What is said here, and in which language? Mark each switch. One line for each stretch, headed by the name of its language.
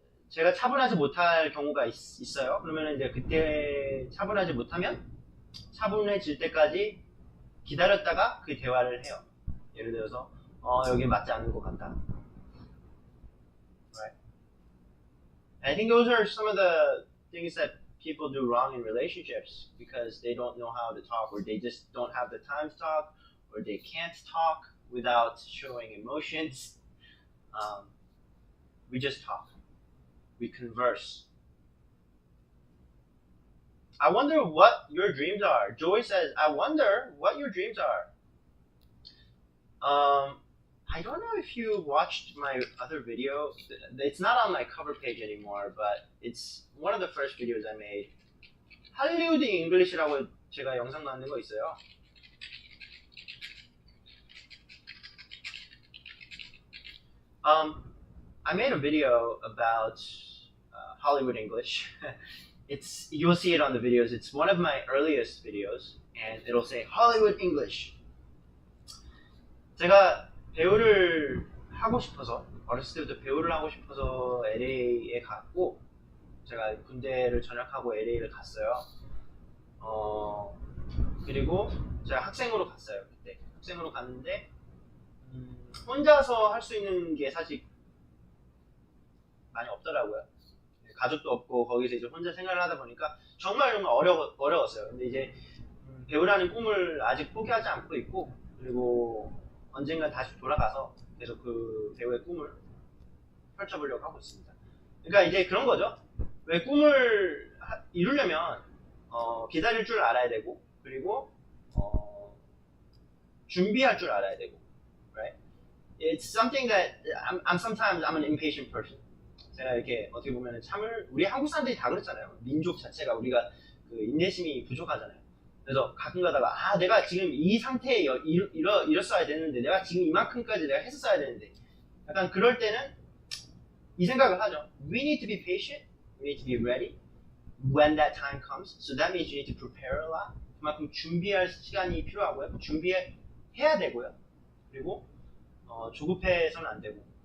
Korean: 제가 차분하지 못할 경우가 있어요. 그러면 이제 그때 차분하지 못하면 차분해질 때까지 기다렸다가 그 대화를 해요. 예를 들어서 여기 맞지 않는 것 같다.
English: Right? I think those are some of the things that people do wrong in relationships because they don't know how to talk, or they just don't have the time to talk, or they can't talk without showing emotions. We just talk. We converse. I wonder what your dreams are. Joy says, I wonder what your dreams are. I don't know if you watched my other video. It's not on my cover page anymore, but it's one of the first videos I made.
Korean: 할리우드 잉글리시라고 제가 영상 만든 거 있어요.
English: I made a video about Hollywood English. You'll see it on the videos. It's one of my earliest videos, and it'll say Hollywood English.
Korean: 제가 배우를 하고 싶어서, 어렸을 때부터 배우를 하고 싶어서 LA에 갔고, 제가 군대를 전역하고 LA를 갔어요. 그리고 제가 학생으로 갔어요. 그때 학생으로 갔는데 혼자서 할 수 있는 게 사실 많이 없더라고요. 가족도 없고 거기서 이제 혼자 생활을 하다 보니까 정말 어려웠어요. 근데 이제 배우라는 꿈을 아직 포기하지 않고 있고, 그리고 언젠가 다시 돌아가서 계속 그 배우의 꿈을 펼쳐보려고 하고 있습니다. 그러니까 이제 그런 거죠. 왜 꿈을 이루려면 기다릴 줄 알아야 되고, 그리고 준비할 줄 알아야 되고, right?
English: It's something that sometimes I'm an impatient person.
Korean: 제가 이렇게 어떻게 보면 우리 한국 사람들이 다 그렇잖아요. 민족 자체가 우리가 그 인내심이 부족하잖아요. 그래서 가끔 가다가 내가 지금 이 상태에 이랬어야 되는데, 내가 지금 이만큼까지 내가 했었어야 되는데, 약간 그럴 때는 이 생각을 하죠.
English: We need to be patient. We need to be ready when that time comes. So that means you need to prepare a lot.
Korean: 그만큼 준비할 시간이 필요하고요. 준비해야 되고요. 그리고 조급해서는 안 되고.